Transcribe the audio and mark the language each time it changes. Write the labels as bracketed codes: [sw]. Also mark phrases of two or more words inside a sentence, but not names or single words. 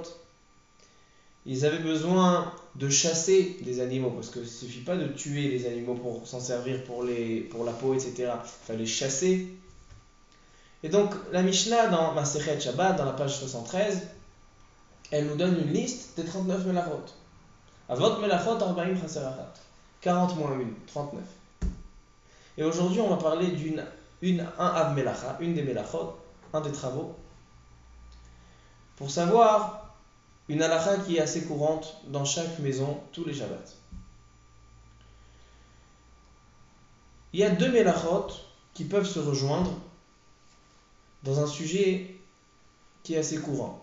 [fr] Ils avaient besoin de chasser des animaux, parce qu'il ne suffit pas de tuer les animaux pour s'en servir pour la peau, etc. Il fallait chasser. Et donc, la Mishnah dans Masechet Shabbat, dans la page 73, elle nous donne une liste des 39 melachot. [he] אבות מלאכות 40 חסר אחת. [fr] 40 moins 1, 39. Et aujourd'hui, on va parler un [he] אב מלאכה, [fr] une des melachot, un des travaux, pour savoir une halakha qui est assez courante dans chaque maison, tous les Shabbats. Il y a deux melachot qui peuvent se rejoindre dans un sujet qui est assez courant.